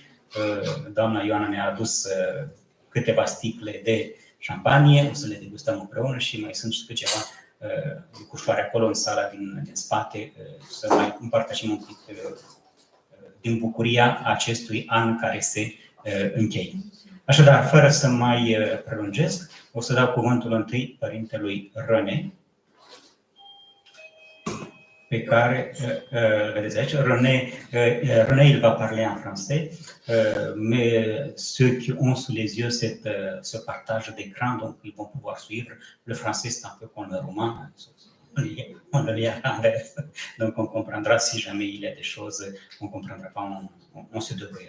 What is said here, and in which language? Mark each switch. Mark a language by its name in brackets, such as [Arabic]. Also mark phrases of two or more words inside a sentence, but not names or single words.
[Romanian] Doamna Ioana ne-a adus câteva sticle de șampanie, o să le degustăm împreună și mai sunt și câteva cușoare acolo în sala din spate, să mai împărtășim un pic din bucuria acestui an care se încheie. Așadar, fără să mai prelungesc, o să dau cuvântul întâi Părintelui René, pe care, vedeți aici, [French] René il va parler en français, mais ceux qui ont sous les yeux ce partage d'écran, donc ils vont pouvoir suivre. Le français, c'est un peu comme le roman, on le lit à l'envers, donc on comprendra si jamais il y a des choses, on ne comprendra pas, on se débrouillera.